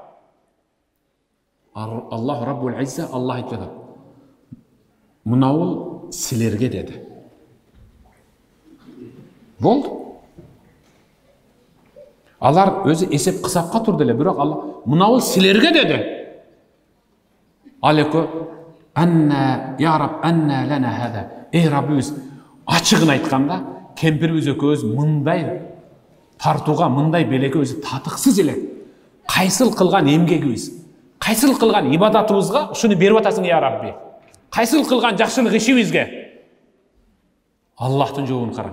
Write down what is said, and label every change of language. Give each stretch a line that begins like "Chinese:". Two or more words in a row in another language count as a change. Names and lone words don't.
Kyrgyz: Аллах Раббул Изза, Аллах айтып атат: "Мынау силерге" деди. Болду. Алар өзү эсеп кысапка турду эле, бирок Аллах "Мынау силерге" деди. Ал эки
Arabic: "أنى يا رب, أنى لنا هذا".
Kyrgyz: Эй Раббыбыз, ачыгын айтканда, кемпирибиз экөөбүз мындай тартууга, мындай белекке өзү татыксыз эле. Кайсыл кылган эмгегибиз, кайсыл кылган ибадатыбызга ушуну берип атасың
Arabic: يا ربي?
Kyrgyz: Кайсыл кылган жакшылык ишибизге? Аллахтын жообун караң.